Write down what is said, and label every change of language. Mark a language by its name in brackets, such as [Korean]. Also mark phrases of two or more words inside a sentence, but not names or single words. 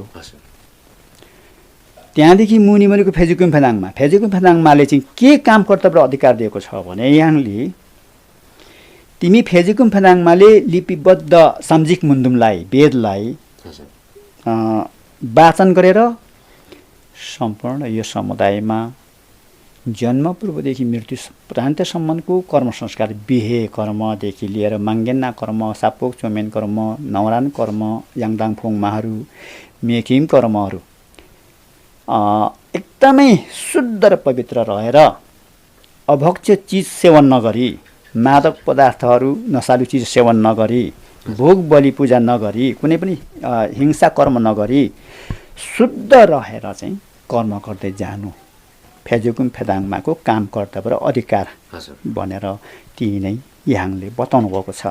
[Nepali] त्यहाँदेखि मुनि भनेको फेजिकुम फेदाङमा, फेजिकुम फेदाङमाले चाहिँ के काम कर्तव्य र अधिकार दिएको छ भने यहाँले तिमी फेजिकुम फेदाङमाले लिपिबद्ध साम्जिक मुन्दुमलाई वेदलाई वाचन गरेर सम्पूर्ण यो समुदायमा जन्म पूर्वदेखि मृत्यु पर्यन्तसम्मको कर्म संस्कार, बिहे कर्मदेखि लिएर माङ्गेन्ना कर्म, सापोक चोमेन कर्म, नौरान कर्म, याङदाङफोङ माहरू, मेकिम कर्महरू एकदमै शुद्ध र पवित्र रहेर अभक्ष्य चिज सेवन नगरी, मादक पदार्थहरू नसालु चिज सेवन नगरी, भोग बलि पूजा नगरी, कुनै पनि हिंसा कर्म नगरी शुद्ध रहेर चाहिँ कर्म गर्दै जानु फेजुकुम फेदाङमाको काम कर्तव्य र अधिकार भनेर ती नै याङले बताउनु भएको छ।